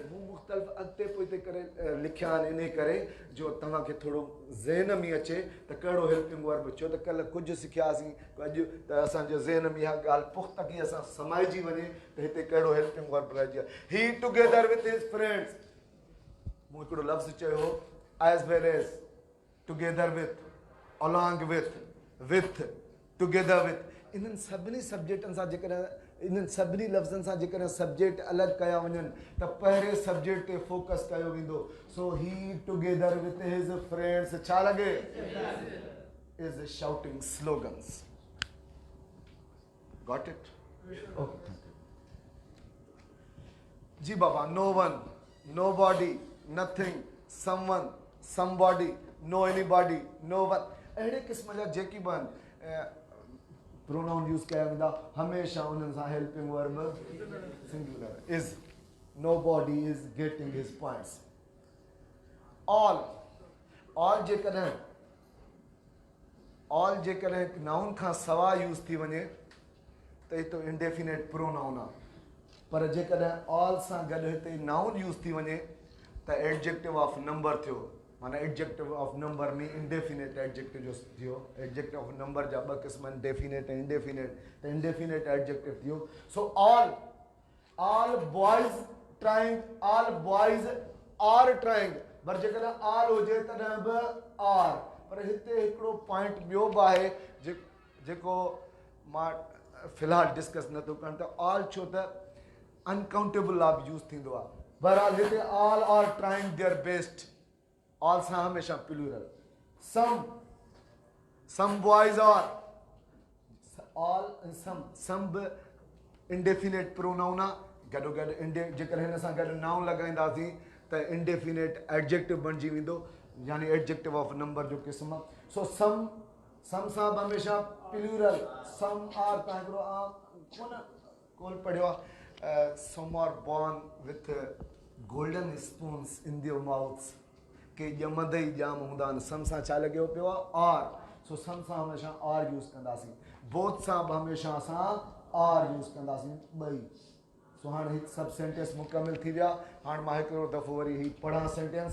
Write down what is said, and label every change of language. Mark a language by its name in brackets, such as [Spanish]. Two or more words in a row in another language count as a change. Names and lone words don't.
[Sindhi] मूं मुख़्तलिफ़ अॻिते पोइते करे लिखिया आहिनि इन करे जो तव्हांखे थोरो ज़हन में अचे त कहिड़ो [English] helping verb. [Sindhi] छो त कल्ह कुझु सिखियासीं, अॼु त असांजे ज़हन में इहा ॻाल्हि पुख़्तगी असां समाइजी वञे त हिते कहिड़ो [English] helping verb [Sindhi] रहिजी आहे। [English] He together with his friends. [Sindhi] मूं हिकिड़ो लफ़्ज़ चयो [English] as well as, together with, along with, together with. [Sindhi] इन्हनि सभिनी सब्जेक्टनि सां जेकॾहिं इन्हनि सभिनी लफ़्ज़नि सां जेकॾहिं सब्जेक्ट अलॻि कया वञनि त पहिरें सब्जेक्ट ते फोकस कयो वेंदो। सो [English] he together with his friends [Sindhi] छा लॻे? [English] is shouting slogans. Got it? Okay [Sindhi] जी बाबा। [English] No one, nobody, nothing, someone, somebody, no anybody, no one. [Sindhi] अहिड़े क़िस्म जा जेकी बि आहिनि [English] pronoun use [Sindhi] कया वेंदा, हमेशह उन्हनि सां [English] helping verb singular. Is, nobody is getting his points. [Sindhi] ऑल जेकॾहिं नाउन खां सवाइ यूज़ थी वञे त हिते [English] indefinite pronoun [Sindhi] आहे, पर जेकॾहिं ऑल सां गॾु हिते नाउन यूज़ थी वञे त [English] adjective of number [Sindhi] थियो। माना [English] adjective of number [Sindhi] में [English] indefinite adjective [Sindhi] जो थियो। [English] adjective of number [Sindhi] जा ॿ क़िस्म आहिनि, डेफिनेट ऐं इंडेफिनेट। त [English] indefinite adjective [Sindhi] थियो। [English] So all boys trying, all boys are trying. [Sindhi] पर जेकॾहिं ऑल हुजे तॾहिं बि आर। पर हिते हिकिड़ो पॉइंट ॿियो बि आहे जेको मां फ़िलहालु डिस्कस नथो कयां त ऑल छो त [English] uncountable of use [Sindhi] थींदो आहे। बहरहाल हिते [English] all are trying their best. All [Sindhi] सां हमेशा [English] प्लूरल। Some boys are, all some बि indefinite pronoun आहे। [Sindhi] गॾोगॾु जेकॾहिं हिन सां गॾु नाउन लॻाईंदासीं त [English] indefinite adjective [Sindhi] बणिजी वेंदो, यानी [English] adjective of number [Sindhi] जो क़िस्म आहे। सो सम सां बि हमेशा प्लूरल। [English] Some are, [Sindhi] तव्हां हिकिड़ो कोन पढ़ियो आहे, [English] Some are born with golden spoons in their mouths. [Sindhi] के ॼमंदे ई ॼाम हूंदा आहिनि। सम सां छा लॻियो पियो आहे? आर। सो सम सां हमेशह [English] are use [Sindhi] कंदासीं। बोथ सां बि हमेशह असां [English] are use [Sindhi] कंदासीं, ॿई। सो हाणे हिकु सभु सेंटेंस मुकमिल थी विया। हाणे मां हिकिड़ो दफ़ो वरी ही पढ़ां सेंटेंस।